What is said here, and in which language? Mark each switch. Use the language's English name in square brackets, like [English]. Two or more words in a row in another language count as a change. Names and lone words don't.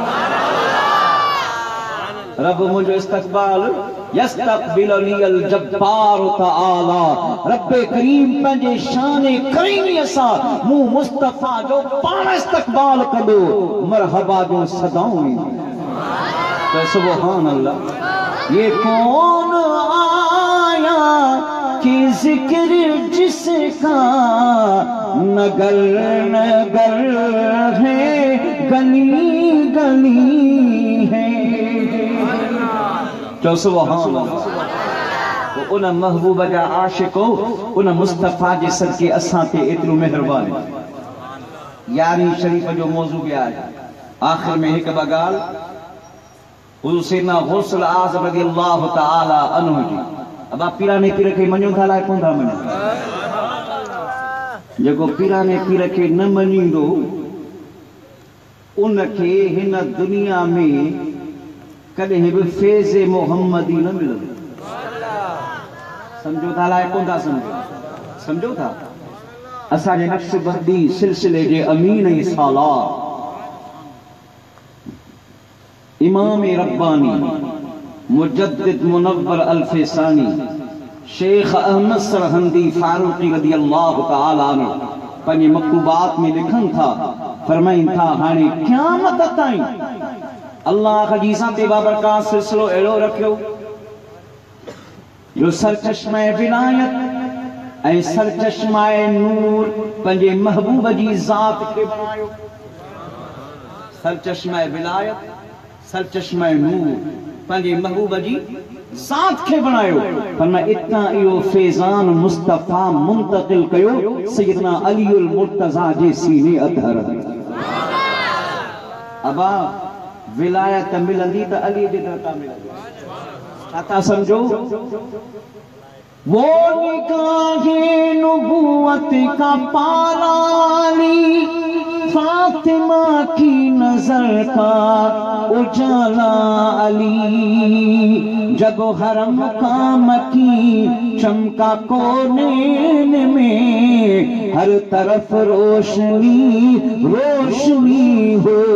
[Urdu] رب مجھے استقبال [Arabic] يستقبلني الجبار تعالى [Urdu] رب کریم [Sindhi] पंहिंजे शान करीमीअ सां मु मुस्तफा जो पाण इस्तक़बाल कंदो मरहबा जो सदाऊं तो [Arabic] سبحان الله [Urdu] یہ کون آیا کہ ذکر جس کا نگر نگر ہے گلی گلی ہے [Sindhi] तो [Arabic] سبحان الله [Sindhi] उन महबूब जा आशिको उन मुस्तफा जे सदके असां ते एतिरो मेहरबान यारी शरीफ जो मौजू बि आहे आखिर में हिकु ॿ ॻाल्हि हुज़ूर सैयदना गौसुल आज़म [Arabic] رضي الله تعالى عنه [Sindhi] जी अब पीराने पीर खे मञो था लाइ कोन था मञो जेको पीराने पीर खे न मञींदो उनखे हिन दुनिया में कॾहिं बि फैज़ मोहम्मदी न मिलंदो समझो था लाइ कोन था समझो था असांजे नक्शबंदी सिलसिले जे अमीन ऐं सालार इमाम रब्बानी मुजद्दिद मुनव्वर अल-फैसानी शेख अहमद सरहंदी फारूकी [Arabic] رضي الله تعالى عنه [Sindhi] पंहिंजे मकतूबात में लिखनि था फरमाइनि था हाणे क़यामत ताईं अल्लाह जी ज़ात बाबरकात सिलसिलो अहिड़ो रखियो जो सरचश्मे विलायत ऐं सरचश्मे नूर पंहिंजे महबूब जी ज़ात खे बनायो सरचश्मे विलायत सरचश्मे नूर पंहिंजे महबूब जी ज़ात खे बणायो फरमाया इतां इहो फैज़ान मुस्तफ़ा मुंतक़िल कयो सैयदना अलीउल मुर्तज़ा जे सीने अतहर अबा विलायत मिलंदी त अली जे दर तां मिलंदी छा था समझो [Urdu] وہ نگاہ نبوت کا پالالی فاطمہ کی نظر کا اجالا علی جب حرم کا مکی چمکا کونے میں ہر طرف روشنی روشنی ہو